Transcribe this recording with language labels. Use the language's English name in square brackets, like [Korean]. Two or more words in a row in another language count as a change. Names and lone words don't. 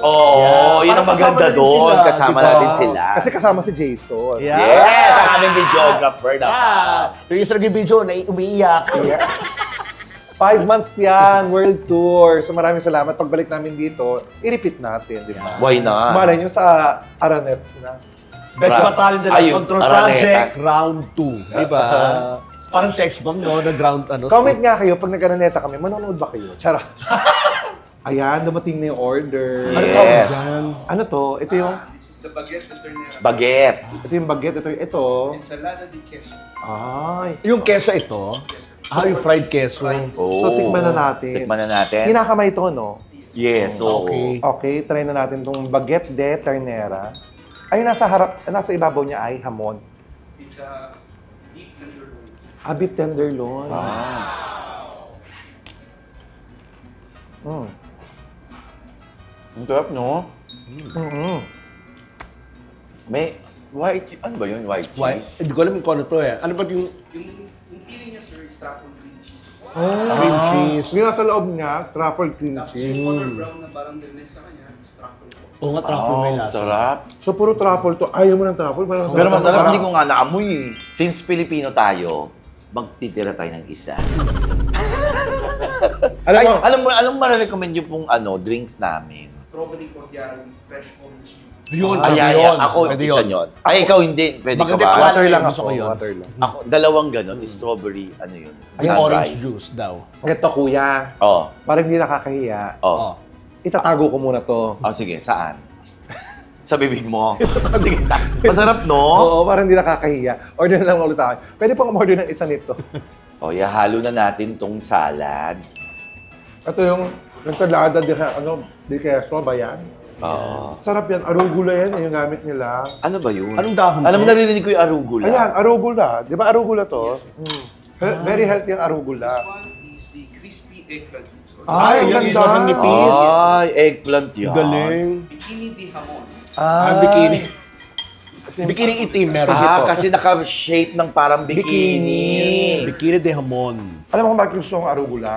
[Filipino] Oo, yun ang Parang kasama maganda na din doon. sila, Kasama diba? natin sila. Kasi kasama si Jason. Yeah. Yes! Ang aming videographer na. Yung isa naging video na umiiyak. 5 months yan, [English] world tour. [Filipino] So maraming salamat. Pagbalik namin dito, i-repeat natin, di ba? [English] Why not? [Filipino] Malay nyo sa Aranets na. Best Battalion de la Ayun, Control Araneta. Project, round 2. Di ba? Parang sex bomb, no? Nag-round, ano? Comment nga kayo, pag nag-Araneta kami, manonood ba kayo? Charot. Ayan, dumating na yung order. Yes. Ano to? Ito yung, [English] This is the [Spanish] baguette de ternera. [Filipino] Baguette. ito yung baguette. Ito. [Spanish] Ensalada de queso. [Filipino] Ay. Yung keso ito, yung fried keso. Oh. So, tikman na natin. Tikman na natin. Kinakamay to, no? Yes, oo. Okay. Okay, try na natin tong [Spanish] baguette de ternera. [Filipino] Ay, nasa ibabaw niya ay hamon. [English] It's a beef tenderloin. Beef tenderloin. [Filipino] Ang sarap, no? Mm-hmm. May white, ano ba yun? [English] White cheese? [Filipino] Why? Hindi ko alam kung ano to eh. Ano ba yung Yung feeling niya, sir, is [English] truffle cream cheese. cream cheese? [Filipino] Yung nasa loob niya, [English] truffle cream [Filipino] Tapos cheese. yung color brown na parang dernes sa kanya, [English] it's truffle [Filipino] po. Oo nga, truffle may Oh, lasa. sarap. So, puro truffle to. Ayaw mo ng truffle? Pero Pero masarap, hindi ko nga naamoy eh. Since Pilipino tayo, magtitira tayo ng isa. Alam mo, alam mo marirecommend yung pong drinks namin. [English] Strawberry cordial with fresh orange juice. [Filipino] Yun, Ay, ako, Pwede isa yun. yun. Ay, ikaw hindi. Pwede ka Bakit ba? di- water lang Gusto ako. ko yun. Water lang. Ako, dalawang ganon. Strawberry, ano yun? Yung orange Sunrise. juice daw. Ito, kuya. Oh, Parang hindi nakakahiya. Oh. Itatago ko muna to. Oh, sige, saan? Sa bibig mo. Sige, masarap, no? Oo, parang hindi nakakahiya. Order na lang ulit ako. Pwede pang umorder ng isa nito. O, halo na natin tong salad. Ito yung [Spanish] ensalada de queso [Filipino] ba yan? Oo. Sarap yan. Arugula yan, yung gamit nila. Ano ba yun? Anong dahon Alam mo, to? narinig ko yung arugula. Ayan, arugula. Di ba arugula to? Very healthy ang arugula. [English] This one is the crispy eggplant juice. Or [Filipino] Ay, ang Ayan, ganda. sobrang nipis. Ay, eggplant yan. Galing. [Spanish] bikini de hamon. [Filipino] Ang bikini. Bikini itim meron Ah, dito. kasi naka-shape ng parang bikini. [Spanish] Bikini de hamon. [Filipino] Alam mo kung bakit gusto ang arugula?